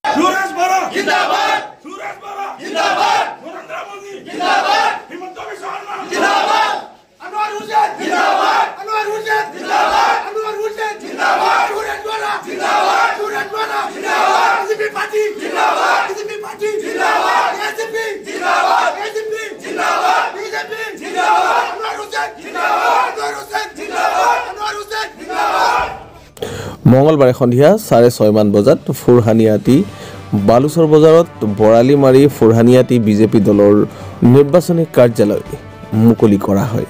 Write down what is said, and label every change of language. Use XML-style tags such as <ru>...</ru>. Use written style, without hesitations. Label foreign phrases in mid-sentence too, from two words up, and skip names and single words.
<as>সুরেশ বরা জিন্দাবাদ সুরেশ বরা জিন্দাবাদ নরেন্দ্র মোদি জিন্দাবাদ হিমন্ত বিশ্ব শর্মা জিন্দাবাদ আনোয়ার হোসেন জিন্দাবাদ আনোয়ার হোসেন জিন্দাবাদ আনোয়ার হোসেন জিন্দাবাদ সুরেশ বরা জিন্দাবাদ সুরেশ বরা জিন্দাবাদ বিজেপি পার্টি জিন্দাবাদ বিজেপি পার্টি জিন্দাবাদ এসপি জিন্দাবাদ এসপি জিন্দাবাদ বিজেপি জিন্দাবাদ আনোয়ার হোসেন জিন্দাবাদ আনোয়ার হোসেন জিন্দাবাদ আনোয়ার হোসেন জিন্দাবাদ। মঙ্গলবাৰে সন্ধিয়া 6:30 মান বজাত ফুৰহানিয়াটি বালুচৰ বজাৰত বৰালি মাৰি ফুৰহানিয়াটি বিজেপি দলৰ নিৰ্বাচনী কাৰ্যালয় মুকলি কৰা হয়।</as>